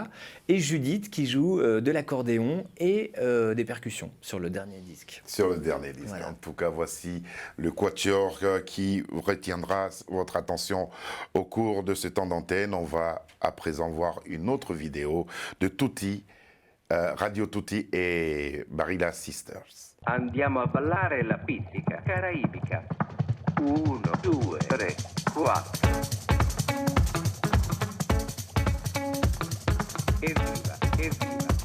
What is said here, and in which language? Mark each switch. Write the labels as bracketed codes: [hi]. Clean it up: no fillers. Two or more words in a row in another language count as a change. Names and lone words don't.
[fr] Et Judith, qui joue de l'accordéon et des percussions sur le dernier disque. Sur le dernier disque. Voilà. En tout cas, voici le quatuor qui retiendra votre attention au cours de ce temps d'antenne. On va à présent voir une autre vidéo de Tutti, Radio Tutti e Barilla Sisters. [it] Andiamo a ballare la pizzica caraibica. 1, 2, 3, 4. Evviva, evviva.